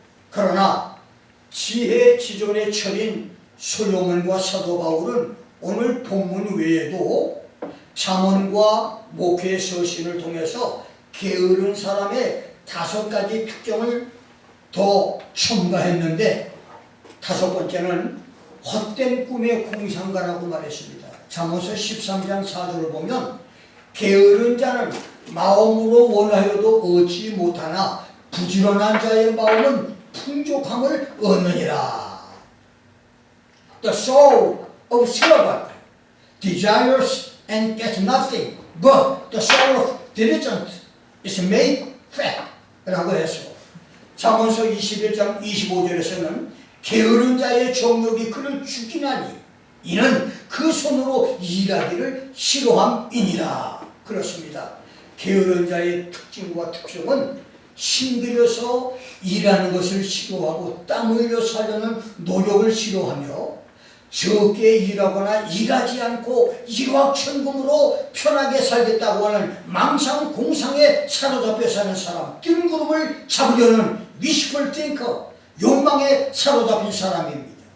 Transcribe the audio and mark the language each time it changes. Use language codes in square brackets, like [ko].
[ko] 그러나 지혜지존의 철인 솔로몬과 사도 바울은 오늘 본문 외에도 잠언과 목회 서신을 통해서 게으른 사람의 5가지 특징을 더 첨가했는데, 5번째는 헛된 꿈의 공상가라고 말했습니다. 잠언서 13장 4절을 보면 게으른 자는 마음으로 원하여도 얻지 못하나 부지런한 자의 마음은 풍족함을 얻느니라. [en] The soul of servant desires and gets nothing, but the soul of diligent is made fat. [ko] 라고 해서 잠언서 21장 25절에서는 게으른 자의 정욕이 그를 죽이나니 이는 그 손으로 일하기를 싫어함이니라. 그렇습니다. 게으른 자의 특징과 특성은 힘들여서 일하는 것을 싫어하고 땀 흘려 살려는 노력을 싫어하며 적게 일하거나 일하지 않고 일확천금으로 편하게 살겠다고 하는 망상공상에 사로잡혀 사는 사람, 뜬구름을 잡으려는 [en] wishful thinker, [ko] 욕망에 사로잡힌 사람입니다.